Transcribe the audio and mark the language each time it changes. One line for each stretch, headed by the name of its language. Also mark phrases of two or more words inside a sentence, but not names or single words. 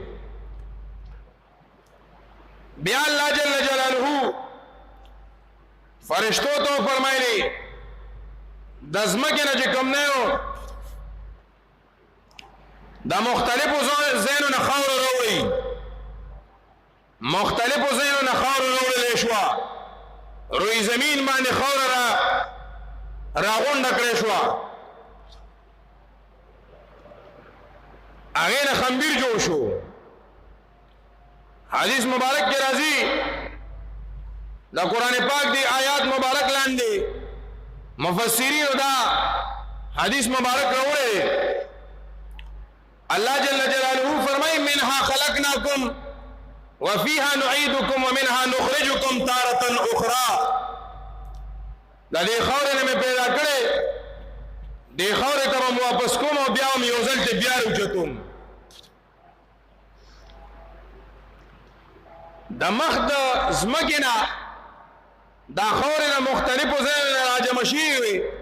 Pashto: بیا
Arabic: الله جل جلاله
Pashto: فرشتو ته فرمایلی د ځمکې نه چې کوم نه یو د مختلفو ځایونو نه خاوره راوړئ. مختلفو ځایونو نه خاوره راوړلی شوه، روی زمین باندې خاوره راغونډه کړې شوه، هغې نه خمبیر جوړ شو. حدیث مبارک کې راځي د قرآن پاک دی آیات مبارک لاندې مفسرینو دا حدیث مبارک راوړی.
Arabic: الله جل جلاله فرمایي منها خلقناکم وفيها نعيدكم ومنها نخرجكم تارة أخرى.
Pashto: دا دې خاورې نه مې پیدا کړې، دې خاورې ته به م واپس کوم او بیا هم یو ځل ته بیا راوچتوم. د مخ د ځمکې نه دا خاورې نه مختلفو ځایونو نه راجمع شوي وې.